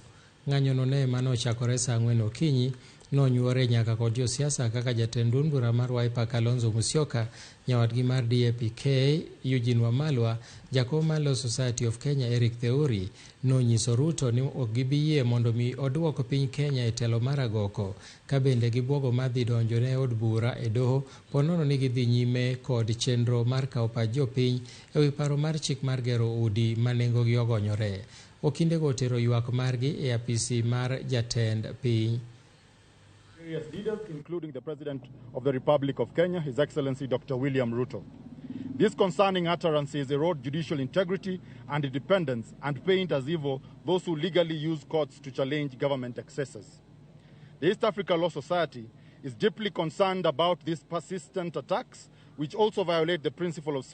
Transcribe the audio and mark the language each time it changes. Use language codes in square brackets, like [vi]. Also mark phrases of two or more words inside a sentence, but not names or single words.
[luo] Ng'anyono ne mano ochakore saa 4 okinyi nonyuore nyaka kod josiasa kaka jatend duond bura mar Wiper Kalonzo Musyoka, nyawadgi mar DAP-K Eugene Wamalwa, jakom mar Law Society of Kenya Eric Theuri nonyiso Ruto ni ok gibiyie mondo mi oduoko piny Kenya e telo mar agoko, ka bende gibwogo madhi donjone od bura e doho ponono ni gidhi nyime kod chenro mar kawo pach jopiny e wi paro mar chik mar gero udi ma nengogi ogonyore. Okindego otero ywak margi e apisi mar jatend piny. [en] Various leaders, including the President of the Republic of Kenya, His Excellency Dr. William Ruto. These concerning utterances erode judicial integrity and independence and paint as evil those who legally use courts to challenge government excesses. The East Africa Law Society is deeply concerned about these persistent attacks, which also violate the principle of